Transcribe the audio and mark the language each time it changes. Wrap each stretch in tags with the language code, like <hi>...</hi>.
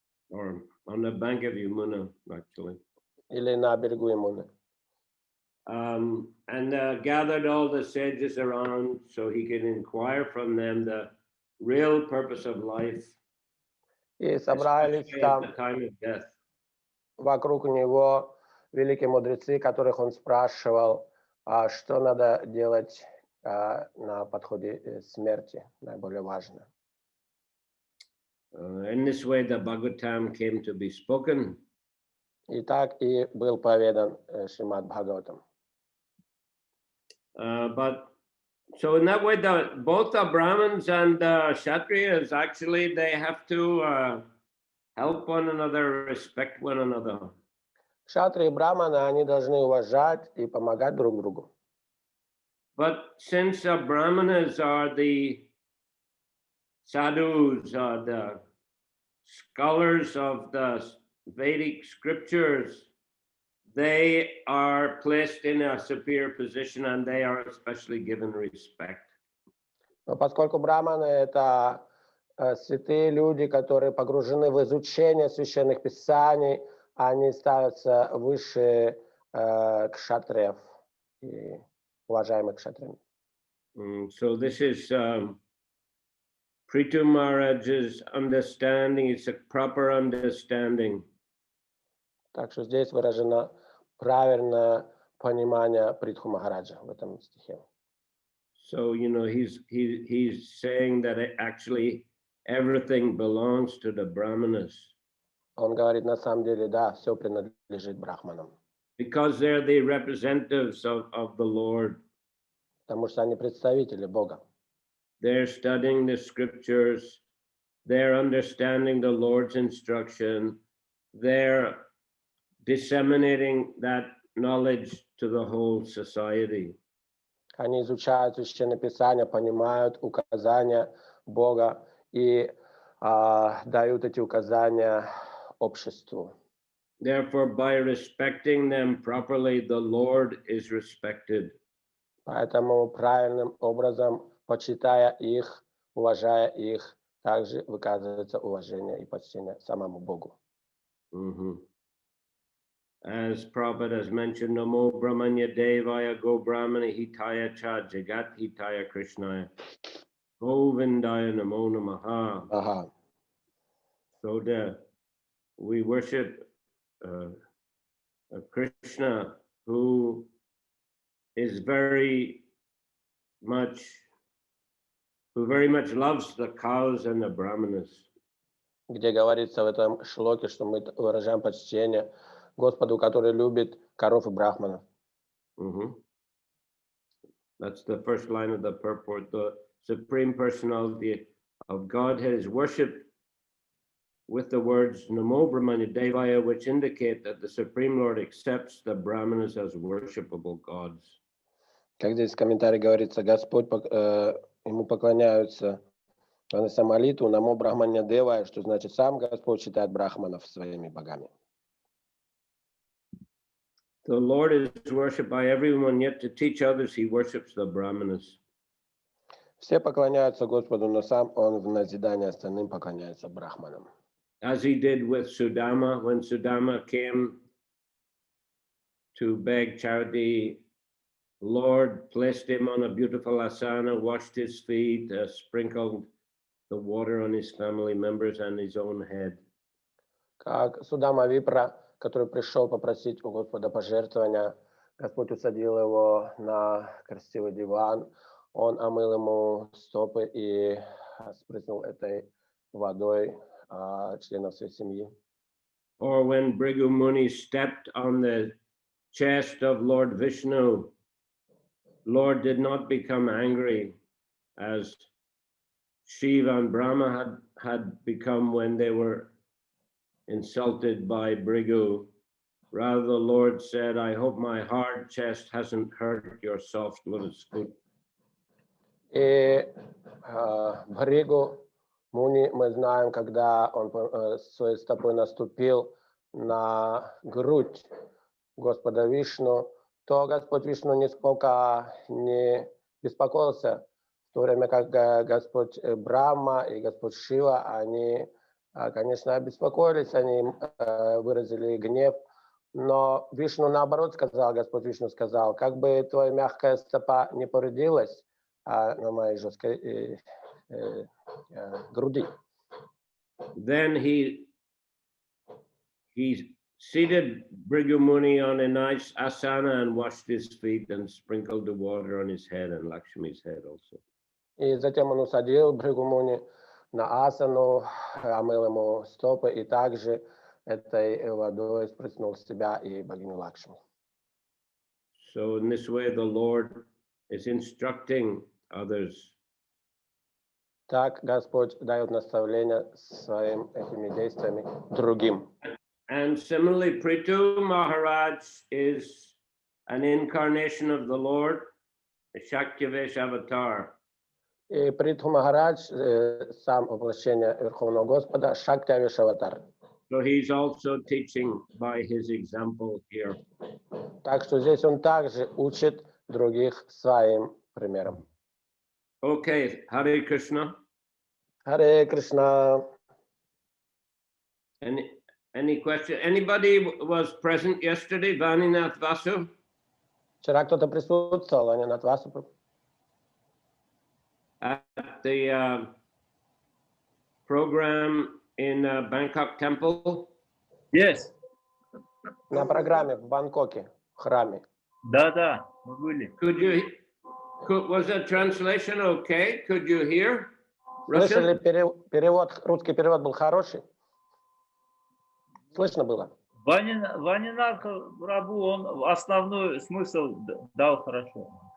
<en>Or on the bank of Yamuna, actually.</en> <ru>Или на берегу Ямуны.</ru> <en>And gathered all the sages around so he could inquire from them the real purpose of life,</en> <ru>И собрались</ru> <en>especially at</en> <ru>там</ru> <en>the time of death.</en> <ru>вокруг него великие мудрецы, которых он спрашивал, что надо делать на подходе смерти, наиболее важно.</ru> <en>In this way, the Bhagavatam came to be spoken.</en> <ru>И так и был поведан Шримад Бхагаватам.</ru> <en>But so in that way, both the Brahmins and the Kshatriyas actually they have to help one another, respect one another.</en> <ru>Кшатрии и браманы, они должны уважать и помогать друг другу.</ru> <en>But since the Brahmanas are the sadhus, are the scholars of the Vedic scriptures, they are placed in a superior position and they are especially given respect.</en> <ru>Но поскольку браманы — это святые люди, которые погружены в изучение священных писаний, они ставятся выше кшатриев и уважаемых кшатриями.</ru> <en>So this is Prithu Maharaj's understanding. It's a proper understanding.</en> <ru>Так что здесь выражено правильное понимание Притху Махараджа в этом стихе.</ru> <en>So, you know, he's saying that actually everything belongs to the Brahmanas.</en> <ru>Он говорит, на самом деле, да, все принадлежит брахманам.</ru> <en>Because they're the representatives of the Lord.</en> <ru>Потому что они представители Бога.</ru> <en>They're studying the scriptures. They're understanding the Lord's instruction. They're disseminating that knowledge to the whole society.</en> <ru>Они изучают священное писание, понимают указания Бога и дают эти указания обществу.</ru> <en>Therefore, by respecting them properly, the Lord is respected.</en> <ru>Поэтому правильным образом, почитая их, уважая их, также выказывается уважение и почтение самому Богу. Mm-hmm.</ru> <en>as Prabhupada has mentioned,</en> <sa>Namo Brahmanya Devaya Go Brahmana Hitaya Cha Jagat Hitaya Krishnaya Govindaya Namo Namaha.</sa> <ru>Ага.</ru> <en>So we worship Krishna, who is very much loves the cows and the brahmanas.</en> <ru>Где говорится в этом шлоке, что мы выражаем почтение Господу, который любит коров и брахманов.</ru> <en>That's the first line of the purport. The Supreme Personality of Godhead is worshipped with the words Namo Brahmanya Devaya, which indicate that the Supreme Lord accepts the brahmanas as worshipable gods.</en> <ru>Как здесь в комментарии говорится, Господь, ему поклоняются, вонося молитву Намо Брахманья Девая, что значит сам Господь считает брахманов своими богами.</ru> <en>The Lord is worshipped by everyone, yet to teach others, he worships the brahmanas.</en> <ru>Все поклоняются Господу, но сам он в назидание остальным поклоняется брахманам.</ru> <en>As he did with Sudama, when Sudama came to beg charity, Lord placed him on a beautiful asana, washed his feet, sprinkled the water on his family members and his own head.</en> <ru>Как Судама Випра, который пришел попросить у Господа пожертвования, Господь усадил его на красивый диван, он омыл ему стопы и спрыснул этой водой членов своей семьи.</ru> <en>Or when Bhrigu Muni stepped on the chest of Lord Vishnu, Lord did not become angry as Shiva and Brahma had become when they were insulted by Bhrigu. Rather, the Lord said, I hope my hard chest hasn't hurt your soft-blooded foot.</en> <ru>И Бхригу Муни, мы знаем, когда он своей стопой наступил на грудь Господа Вишну, то Господь Вишну нисколько не беспокоился, в то время как Господь Брахма и Господь Шива, они, конечно, обеспокоились, они выразили гнев, но Вишну наоборот сказал, Господь Вишну сказал, как бы твоя мягкая стопа не повредилась на моей жесткой груди.</ru> <en>Then he seated Bhrigu Muni on a nice asana and washed his feet and sprinkled the water on his head and Lakshmi's head also.</en> <ru>И затем он усадил Бхригу Муни на асану, омыл ему стопы и также этой водой спрыснул с себя и богиню Лакшми.</ru> <en>So in this way the Lord is instructing others.</en> <ru>Так Господь дает наставления своим этими действиями другим.</ru> <en>And similarly, Prithu Maharaj is an incarnation of the Lord, a Shakyavesh avatar.</en> <ru>И Притху Махарадж, сам воплощение Верховного Господа, Шактявеш аватар.</ru> <en>So he's also teaching by his example here.</en> <ru>Так что здесь он также учит других своим примером.</ru> <en>Okay, Hare Krishna.</en> <ru>Харе Кришна.</ru> <en>Any question? Anybody was present yesterday, Vaninath Vasu?</en> <ru>Вчера кто-то присутствовал, а не на Васу.</ru> <en>At the program in Bangkok Temple? Yes.</en> <ru>На программе в Бангкоке, в храме. Да, мы были.</ru> <en>Was the translation okay? Could you hear?</en> <ru>Слышали, перевод, русский перевод был хороший? Слышно было? Ванинат Прабху, он основной смысл дал хорошо.</ru>